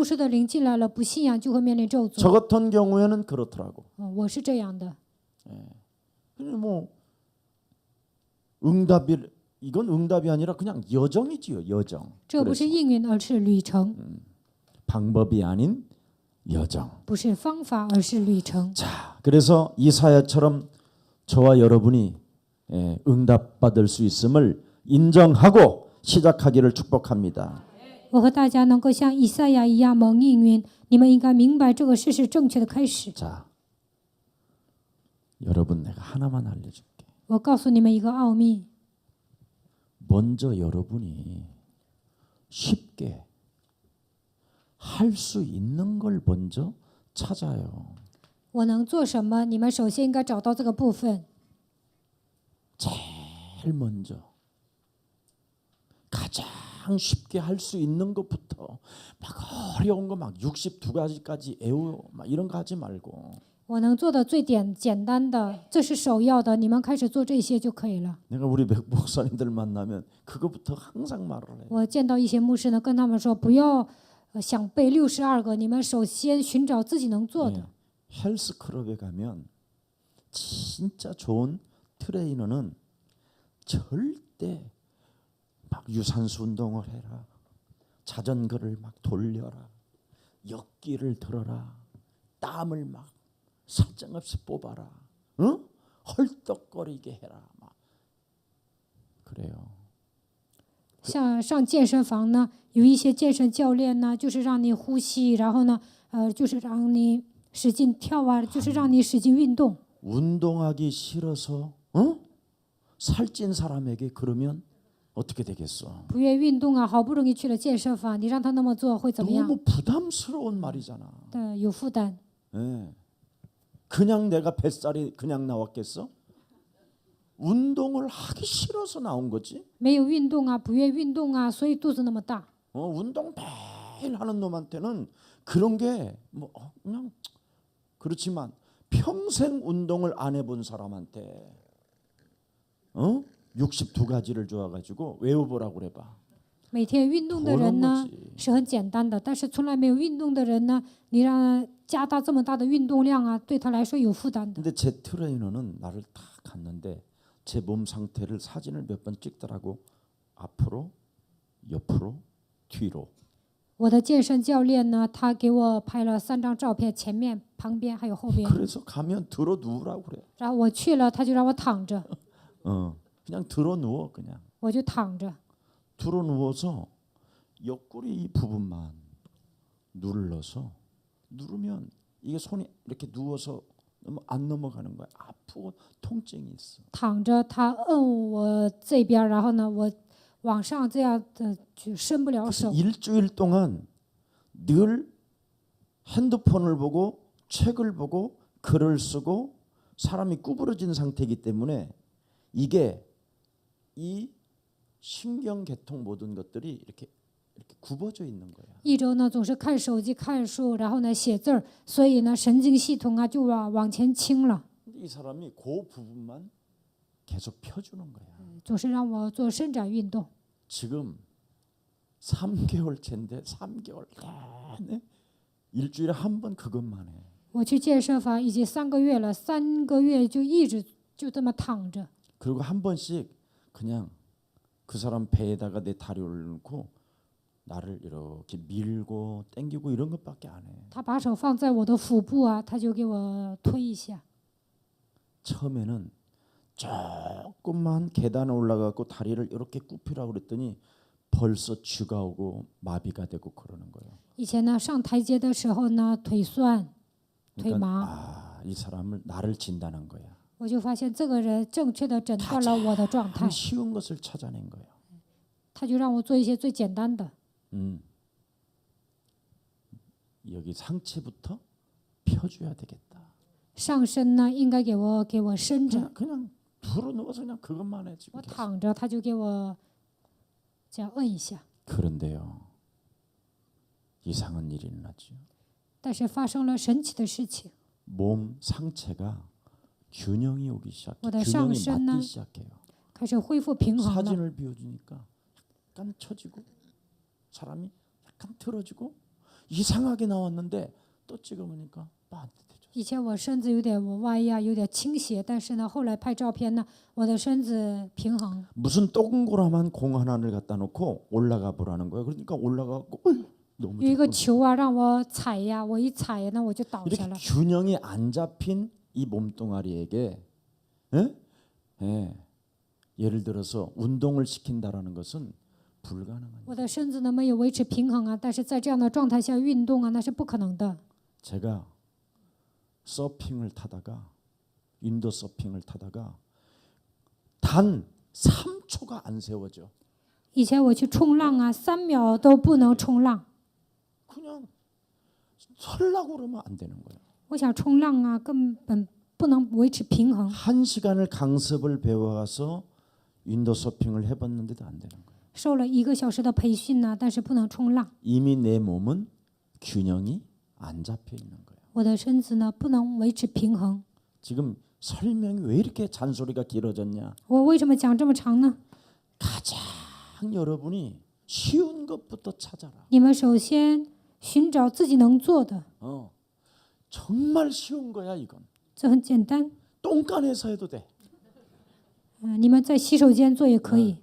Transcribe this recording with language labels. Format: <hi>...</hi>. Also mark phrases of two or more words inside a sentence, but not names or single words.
<zh>巫术的灵进来了，不信仰就会面临咒诅。</zh> <ko>저 같은 경우에는 그렇더라고.</ko> <zh>我是这样的。</zh> <ko>근데 뭐 응답이 이건 응답이 아니라 그냥 여정이지요. 여정.</ko> <zh>这不是</zh> <ko>그래서</ko> <zh>应允，而是旅程，</zh> <ko>방법이 아닌 여정.</ko> <zh>不是方法，而是旅程。</zh> <ko>자, 그래서 이사야처럼 저와 여러분이 응답받을 수 있음을 인정하고 시작하기를 축복합니다.</ko> <zh>我和大家能够像以赛亚一样蒙应允，你们应该明白这个事是正确的开始。</zh> <ko>자, 여러분 내가 하나만 알려줄게.</ko> <zh>我告诉你们一个奥秘，</zh> <ko>먼저 여러분이 쉽게 할 수 있는 걸 먼저 찾아요.</ko> <zh>我能做什么？你们首先应该找到这个部分。</zh> <ko>제일 먼저 가장 쉽게 할 수 있는 것부터 막 어려운 거 막 62가지까지 애워 막 이런 거 하지 말고</ko> <zh>我能做的最简单的，这是首要的，你们开始做这些就可以了。</zh> <ko>내가 우리 목사님들 만나면 그거부터 항상 말을 해.</ko> <zh>我见到一些牧师呢，跟他们说，不要想背62个，你们首先寻找自己能做的。</zh> <ko>헬스클럽에 가면 진짜 좋은 트레이너는 절대 막 유산소 운동을 해라, 자전거를 막 돌려라, 역기를 들어라, 땀을 막 사정없이 뽑아라, 응? 헐떡거리게 해라, 막 그래요.</ko> <zh>像上健身房呢，有一些健身教练呢，就是让你呼吸，然后呢，就是让你使劲跳啊，就是让你使劲运动。</zh> <ko>운동하기 싫어서 살찐 사람에게 그러면 어떻게 되겠어?</ko> <zh>不愿意运动啊，好不容易去了健身房，你让他那么做会怎么样？</zh> <ko>너무 부담스러운 말이잖아.</ko> <zh>有负担。</zh> <ko>예. 그냥 내가 뱃살이 그냥 나왔겠어? 운동을 하기 싫어서 나온 거지.</ko> <zh>没有运动啊，不愿意运动啊，所以肚子那么大。</zh> <ko>운동 매일 하는 놈한테는 그런 게 뭐 그냥 그렇지만 평생 운동을 안 해본 사람한테 62가지를 줘가지고 외워보라고 그래봐.</ko> <zh>每天运动的人呢</zh> <ko>그런 거지.</ko> <zh>是很简单的，但是从来没有运动的人呢，你让加大这么大的运动量啊，对他来说有负担的。</zh> <ko>근데 제 트레이너는 나를 딱 갔는데 제 몸 상태를 사진을 몇 번 찍더라고. 앞으로, 옆으로, 뒤로.</ko> <zh>我的健身教练呢，他给我拍了3张照片，前面、旁边还有后边。</zh> <ko>그래서 가면 들어 누우라고 그래.</ko> <zh>然后我去了，他就让我躺着，</zh> <ko>그냥 들어 누워 그냥.</ko> <zh>我就躺着，</zh> <ko>들어 누워서 옆구리 이 부분만 눌러서 누르면 이게 손이 이렇게 누워서 안 넘어가는 거야. 아프고 통증이 있어.</ko> <zh>躺着，他摁我这边，然后呢，我往上这样的就伸不了</zh> <ko>그래서</ko> <zh>手。</zh> <ko>일주일 동안 늘 핸드폰을 보고 책을 보고 글을 쓰고 사람이 구부러진 상태이기 때문에 이게 이 신경계통 모든 것들이 이렇게 굽어져 있는 거야.</ko> <zh>一周呢总是看手机、看书，然后呢写字儿，所以呢神经系统啊就往前倾了，</zh> <ko>근데 이 사람이 그 부분만 계속 펴주는 거야.</ko> <zh>总是让我做伸展运动。</zh> <ko>지금 3개월째인데 3개월 내내 일주일에 한 번 그것만 해.</ko> <zh>我去健身房已经3个月了，3个月就一直就这么躺着。</zh> <ko>그리고 한 번씩 그냥 그 사람 배에다가 내 다리 올려놓고 나를 이렇게 밀고 당기고 이런 것밖에 안 해.</ko> <zh>他把手放在我的腹部啊，他就给我推一下。</zh> <ko>처음에는 조금만 계단에 올라가고 다리를 이렇게 굽히라고 그랬더니 벌써 쥐가 오고 마비가 되고 그러는 거예요.</ko> <zh>以前呢上台阶的时候呢腿酸、腿</zh> <ko>그러니까</ko> <zh>麻，</zh> <ko>이 사람을 나를 진단한 거야.</ko> <zh>我就发现这个人正确的诊断了我的状态</zh> <ko>참 。 쉬운 것을 찾아낸 거예요.</ko> <zh>他就让我做一些最简单的。</zh> <ko>여기 상체부터 펴줘야 되겠다.</ko> <zh>上身呢，应该给我伸着，</zh> <ko>그냥 불어 누워서 그냥 그것만 해 지금.</ko> <zh>我躺着，他就给我这样摁一下。</zh> <ko>그런데요, 이상한 일이 일어났죠.</ko> <zh>但是发生了神奇的事情，</zh> <ko>몸 상체가 균형이 오기 시작해. 뭐다, 균형이 상身呢? 맞기 시작해요.</ko> <zh>开始恢复平衡了。</zh> <ko>사진을 비워주니까 약간 처지고 사람이 약간 틀어지고 이상하게 나왔는데 또 찍어보니까 반듯해져.</ko> <zh>以前我身子有点歪呀，有点倾斜，但是呢，后来拍照片呢，我的身子平衡。</zh> <ko>무슨 동그라만 공 하나를 갖다 놓고 올라가 보라는 거예요. 그러니까 올라가고 너무</ko> <zh>有一个</zh> <ko>좋고.</ko> <zh>球啊，让我踩呀，我一踩呢，我就倒下</zh> <ko>이렇게</ko> <zh>了。</zh> <ko>균형이 안 잡힌 이 몸뚱아리에게 예? 예. 예를 들어서 운동을 시킨다라는 것은 불가능한.</ko> <zh>我的身子呢没有维持平衡啊，但是在这样的状态下运动啊，那是不可能的。</zh> <ko>제가 서핑을 타다가 윈도 서핑을 타다가 단 3초가 안 세워져.</ko> <zh>以前我去冲浪啊，3秒都不能冲浪。</zh> <ko>그냥 설라고 그러면 안 되는 거예요.</ko> <zh>我想冲浪啊，根本不能维持平衡。</zh> <ko>1시간을 강습을 배워가서 윈도 서핑을 해봤는데도 안 되는 거예요.</ko> <zh>受了1个小时的培训呢，但是不能冲浪。</zh> <ko>이미 내 몸은 균형이 안 잡혀 있는 거예요.</ko> <zh>我的身子呢不能维持平衡。</zh> <ko>지금 설명이 왜 이렇게 잔소리가 길어졌냐?</ko> <zh>我为什么讲这么长呢？</zh> <ko>가장 여러분이 쉬운 것부터 찾아라.</ko> <zh>你们首先寻找自己能做的，</zh> <ko>정말 쉬운 거야 이건.</ko> <zh>这很简单。</zh> <ko>똥간에서 해도 돼.</ko> <zh>你们在洗手间做也可以。</zh>